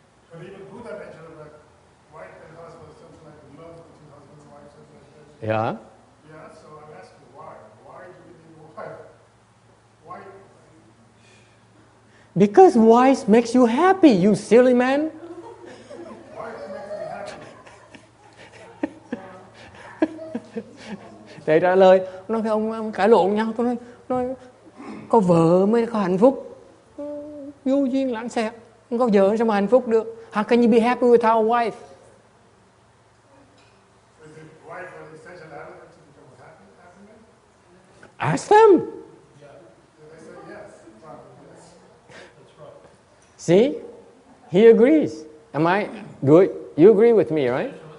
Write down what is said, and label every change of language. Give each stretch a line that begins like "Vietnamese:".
English: But even Buddha mentioned that wife and husband is something like love between husband and wife, something like that. Yeah. Yeah, so I'm asking why. Why do we need a wife? Why? Because wife makes you happy, you silly man. Why does it make me happy?
Vietnamese: Thầy trả lời, nói cái ông cãi lộn nhau, tôi nói có vợ mới có hạnh phúc. Vô duyên lãng xẹt, không có vợ sao mà hạnh phúc được?
English: How can you be happy without a wife? Is it wife an essential element to become happiness? Ask them. Yeah. They say yes. Probably yes. That's right. See? He agrees. Am I good? You agree with me, right?